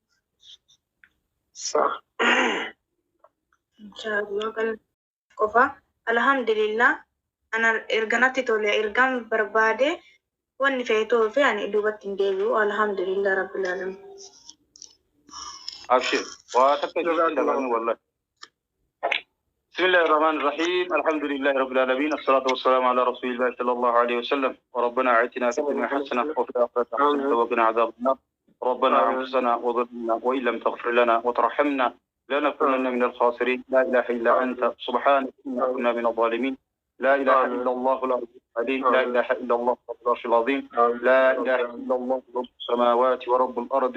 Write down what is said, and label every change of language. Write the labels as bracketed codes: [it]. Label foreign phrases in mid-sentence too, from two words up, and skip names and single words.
[om] Qofa alhamdulillah ana erganatti tole ergam barbaade wanni feetoo fi ani duubatti hin deebi'u [ar] الحمد لله رب العالمين. [om] Abshir waa takka [ar] جزاك الله والله. بسم الله الرحمن الرحيم الحمد لله رب العالمين الصلاة والسلام على رسول الله صلى الله عليه وسلم وربنا آتنا في الدنيا حسنة وفي الآخرة حسنة وقنا عذاب النار ربنا أنفسنا وظلمنا وإن لم تغفر لنا وترحمنا لنكونن من الخاسرين لا إله إلا أنت سبحانك إنا كنا من الظالمين لا إله إلا الله العظيم لا إله إلا الله رب العرش العظيم لا إله إلا الله رب السماوات ورب الأرض